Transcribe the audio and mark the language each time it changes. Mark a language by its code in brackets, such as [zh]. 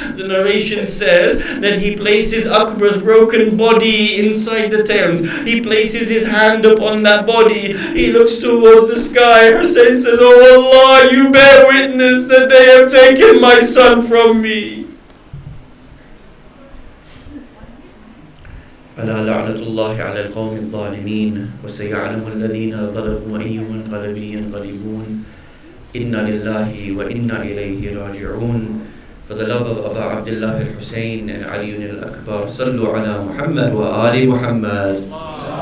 [en] The narration says that he places Akbar's broken body inside the tent. He places his hand upon that body. He looks towards the sky. Hussein says, "Oh Allah, you bear witness that they have taken my son from me." [ar] ألا لعنة الله على القوم الظالمين وسيعلم الذين ظلموا أي منقلب ينقلبون إنا لله وإنا إليه راجعون. [en] For the love of Aba Abdillah al-Hussein and Ali al-Akbar, [ar] صلوا على محمد وآل محمد.